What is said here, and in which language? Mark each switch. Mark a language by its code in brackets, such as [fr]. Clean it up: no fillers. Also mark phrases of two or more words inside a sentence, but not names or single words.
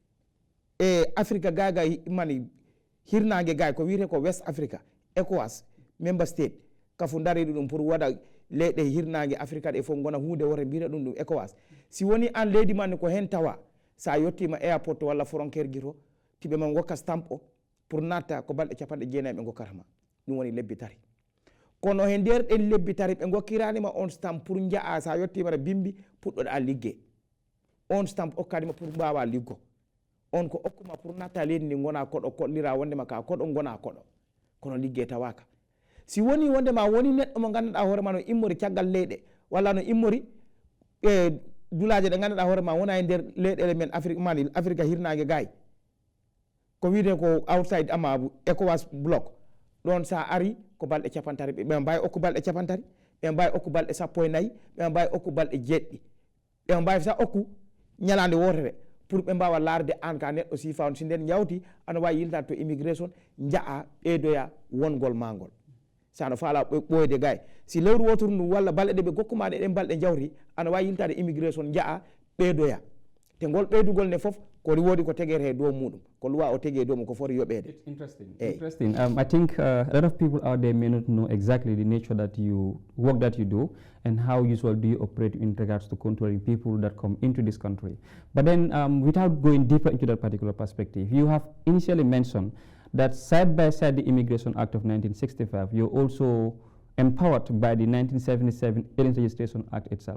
[ff] e Africa gaga mani hirnaange gay ko wiite ko West Africa ECOWAS member state kafu dari dum pour wada leede hirnaange Africa de fo gona hunde wore biira dum ECOWAS si woni an leydi man ko hen tawa sa yottima airport walla frontière gito tibe man wokka stamp o pour nata ko balde capande jeenay be gokarama dum woni lebbi tari kono hen der en lebbi tari be gokkirani ma on stamp pour njaa sa yottima ra bimbi puddo a ligge on stamp o kadima pour bawa liggo on ko okkuma pour nata leydi ni gona kodo kollira wonde ma ka kodo gona kodo kono ligge tawaka si woni wonde ma woni neddo mo ganduda hoore ma no immori caggal leyde walla no immori dulaaje de ganduda hoore ma wona e der leyɗele men Afrique hirnaange gay ko wiite ko outside amabu ECOWAS block don sa ari ko balde capantari be mbay okku balde capantari be mbay okku balde 14 be mbay okku balde jeeddi be mbay sa okku nyalande wotere pour ɓe mbawa laarde an ka neɗɗo si fawn si nden yawti ana wawi yiltade to immigration jaa ɓeydoya wongol ma ngol sano faala ɓoyde gay si lewru wotoru ndu walla balɗe ɗe ɓe gokkumaɗe ɗen balɗe jawri ana wawi yiltade immigration jaa ɓeydoya te ngol ɓeydugol ne foof ko woodi ko tegere he dow muɗum ko luwa o tege dow mum ko foti yoɓede. [en] It's interesting. Interesting. I think a lot of people out there may not know exactly the nature that you work that you do and how usually do you operate in regards to controlling people that come into this country. But then without going deeper into that particular perspective, you have initially mentioned that side by side the Immigration Act of 1965, you're also empowered by the 1977 Alien Registration Act itself.